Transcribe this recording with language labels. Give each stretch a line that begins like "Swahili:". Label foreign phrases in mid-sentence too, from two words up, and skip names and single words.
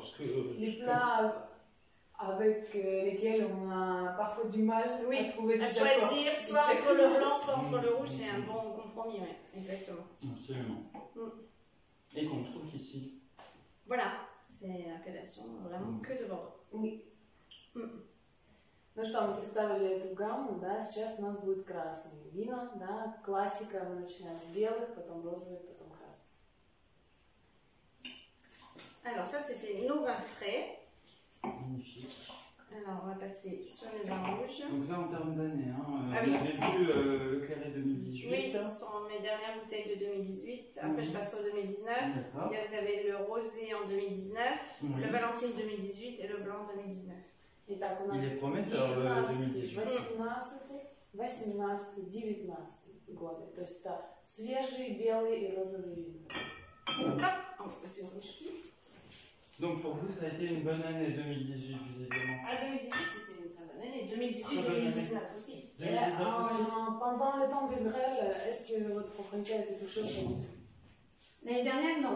French: les plats avec lesquels on a parfois du mal à trouver des à accords. choisir, soit entre le blanc, soit entre le rouge, c'est un bon compromis, ouais, exactement. Absolument. Et qu'on trouve qu'ici. Voilà, c'est l'appellation vraiment que de Bordeaux. Oui.
Russian: Ну что, мы представили эту гамму, да, сейчас у нас будет красные вина, да, классика, мы начинаем с белых, потом розовых, потом красных.
French: Alors ça c'était nos vins frais. Magnifique. Alors on va passer sur les vins rouges. Donc là en termes d'année, hein, Ah, on oui. avait vu le claret 2018. Oui, ce sont mes dernières bouteilles de 2018. Après je passe au 2019. D'accord. Vous avez le rosé en 2019, Oui. le Valentine 2018 et le blanc 2019.
Russian: Итак, у нас
French: Il est prometteur, le 19, 2018.
Russian: 18, 19 годы. То есть это свежие белые и розовые вина.
French: Hop, on va passer au rouge ici. Donc pour vous, ça a été une bonne année 2018, visiblement. Ah, 2018 c'était une très bonne année. 2018-2019 aussi. 2019 aussi. Pendant le temps du grêle, est-ce que votre propriété a été touchée ou pas? L'année dernière, non.